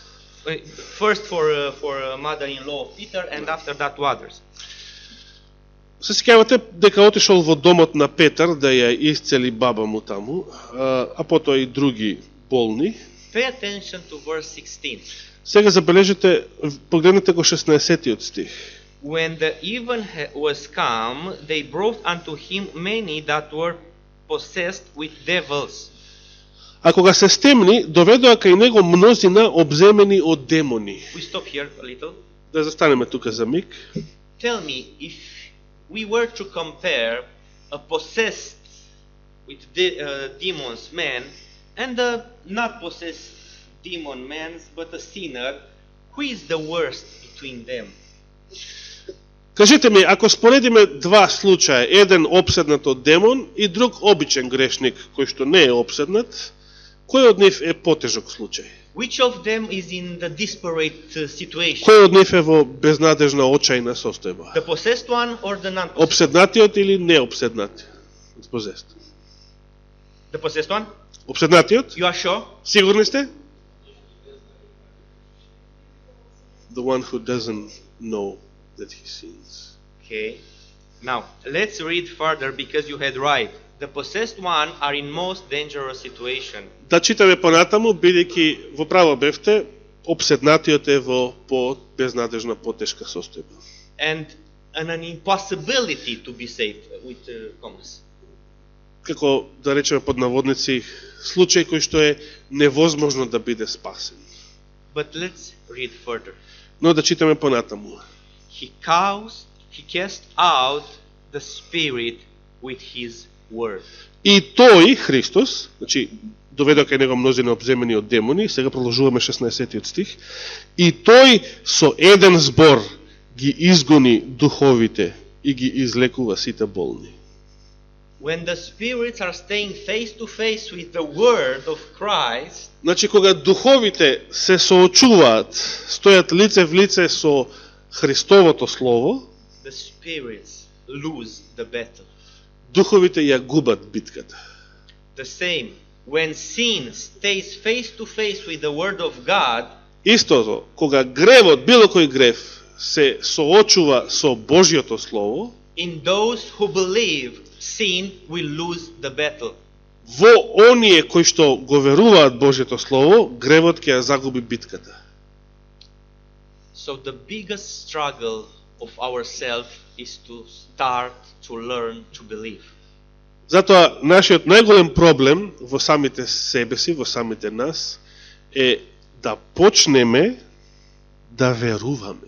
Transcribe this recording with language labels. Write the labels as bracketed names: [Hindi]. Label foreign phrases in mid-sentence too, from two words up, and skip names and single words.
[English] First for mother-in-law of Peter, and after that to others. [Macedonian] Се сеќавате дека отишол во домот на Петар да ја исцели баба му таму, а потоа и други болни. [English] Pay attention to verse 16. [Macedonian] Сега забележете, погледнете го 16-тиот стих. [English] When the even was come, they brought unto him many that were possessed with devils. [Macedonian] А кога се стемни, доведоа кај него мнозина обземени од демони. [English] We stop here a little. [Macedonian] Да застанеме тука за миг. [English] Tell me, if we were to compare a possessed with demons man and a not possessed demon man but a sinner, who is the worst between them? [Macedonian] Кажете ми, ако споредиме два случаја, еден обседнат од демон и друг обичен грешник кој што не е обседнат, кој од нив е потежок случај? [English] Which of them is in the desperate situation? [Macedonian] Кој од нив е во безнадежна очајна состојба? [English] The possessed one or the non-possessed? [Macedonian] Обседнатиот или необседнатиот? [English] The possessed one? [Macedonian] Обседнатиот? [English] You are sure? [Macedonian] Сигурни сте? [English] The one who doesn't know that he sins. Okay. Now, let's read further because you had right. The possessed one are in most dangerous situation. [Macedonian] Да читаме понатаму, бидејќи во право бевте, обседнатиот е во безнадежна, потешка состојба. [English] And an impossibility to be saved with commas. [Macedonian] Како да речеме под наводници, случај кој што е невозможно да биде спасен. [English] But let's read further. [Macedonian] Но да читаме понатаму. [English] He cast out the spirit with his word. [Macedonian] И тој, Христос, значи, доведоа кај него мнозина обземени од демони, сега продолжуваме 16-тиот стих, и тој со еден збор ги изгони духовите и ги излекува сите болни. [English] When the spirits are staying face to face with the word of Christ, [Macedonian] Значи, кога духовите се соочуваат, стојат лице в лице со Христовото Слово, [English] the spirits lose the battle. [Macedonian] духовите ја губат битката. [English] The same, when sin stays face to face with the word of God, [Macedonian] Истото, кога гревот, било кој грев, се соочува со Божјото Слово, [English] in those who believe, sin will lose the battle. [Macedonian] во оние кои што го веруваат Божјето Слово, гревот ќе ја загуби битката. [English] So the biggest struggle of ourselves is to start to learn to believe. [Macedonian] Затоа, нашиот најголем проблем во самите себе си, во самите нас, е да почнеме да веруваме.